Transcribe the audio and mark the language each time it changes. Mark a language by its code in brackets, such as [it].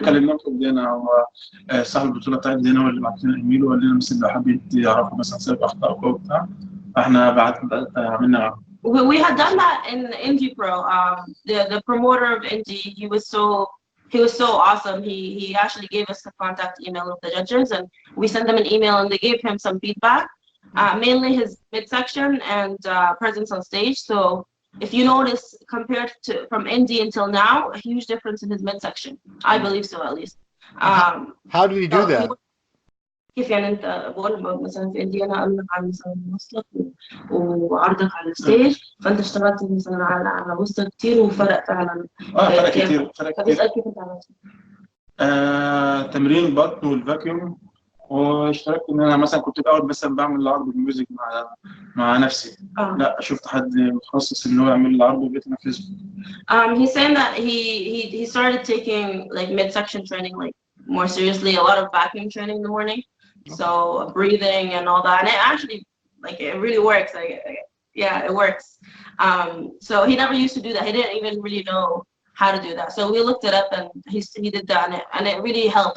[ar] كلمناه في انديانا، هو صاحب البطولة بتاعت انديانا هو اللي بعت لنا ايميل وقال لنا مثلا لو حابين يعرفوا مثلا سبب اخطائكم وبتاع، احنا عملنا. [en] We had done that in Indy Pro. The promoter of Indy, he was so awesome. He actually gave us the contact email of the judges, and we sent them an email, and they gave him some feedback, mainly his midsection and presence on stage. So if you notice, compared to from Indy until now, a huge difference in his midsection. I believe so, at least. How did he do that? [ar] كيف يعني انت بقول مثلا في اندي انا اقول لك على مثلا وصلك وعرضك على الستيج، فانت اشتغلت مثلا على وسطك كتير وفرق فعلا. فرق كتير. فبيسأل كيف انت عملت؟ تمرين البطن والفاكيوم واشتركت ان انا مثلا كنت الاول بس بعمل العرض بالميوزك مع نفسي. لا شفت حد متخصص ان هو يعمل العرض وبقيت انفذه. [en] He's saying that he started taking like midsection training like more seriously, a lot of vacuum training in the morning, so breathing and all that, and it actually like it really works. Like yeah, it works. So he never used to do that. He didn't even really know how to do that. So we looked it up, and he did that, and it really helped.